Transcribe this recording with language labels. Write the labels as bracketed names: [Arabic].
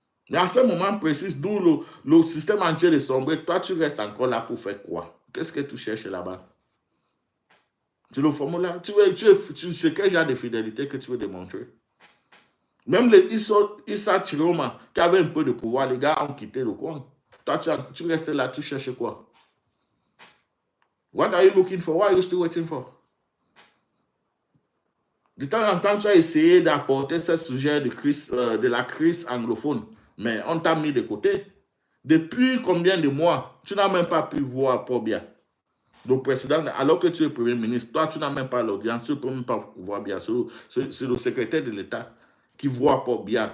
[French] Mais à ce moment précis, d'où le système entier est sombré, toi, tu restes encore là pour faire quoi? Qu'est-ce que tu cherches là-bas? Tu le formules, tu sais quel genre de fidélité que tu veux démontrer. Même les Issa Chiroma, qui avait un peu de pouvoir, les gars ont quitté le coin. Toi, tu restes là, tu cherches quoi? [English] What are you looking for? What are you still waiting for? [French] De temps en temps, tu as essayé d'apporter ce sujet de la crise anglophone, mais on t'a mis de côté. Depuis combien de mois, tu n'as même pas pu voir Paul Biya, le président, alors que tu es premier ministre. Toi, tu n'as même pas l'audience, tu ne peux même pas voir Biya. C'est le secrétaire de l'État qui voit Paul Biya.